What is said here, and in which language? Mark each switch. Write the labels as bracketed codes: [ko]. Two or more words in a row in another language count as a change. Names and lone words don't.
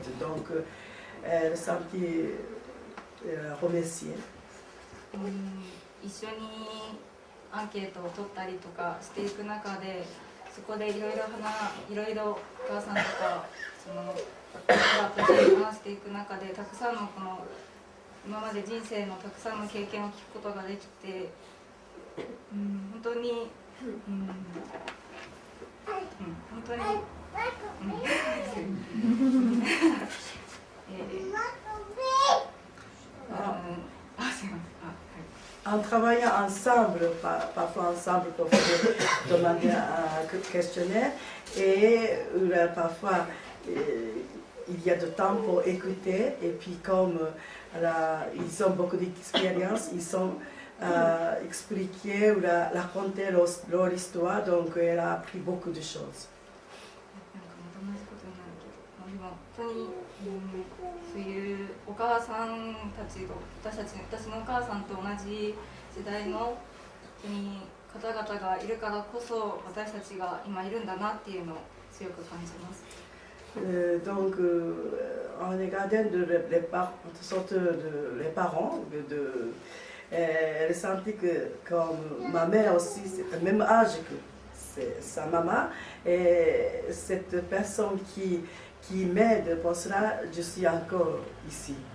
[fr] Donc, elle sentit remerciée. [ja] 一緒にアンケートを取ったりとかしていく中でそこでいろいろお母さんとかそのパパと話していく中でたくさんのこの今まで人生のたくさんの経験を聞くことができて、本当に、本当に、 [fr] En travaillant ensemble, parfois ensemble pour demander un questionnaire, et parfois il y a du temps pour écouter, et puis comme ils ont beaucoup d'expérience, ils ont expliqué ou raconté leur histoire, donc elle a appris beaucoup de choses. [ja] そういうお母さんたちと私のお母さんと同じ時代の方々がいるからこそ私たちが今いるんだなっていうのを強く感じます。 [fr] Donc, en regardant les parents, elle sentit que comme ma mère aussi, c'est le même âge que sa maman, et cette personne qui m'aide pour cela, je suis encore ici.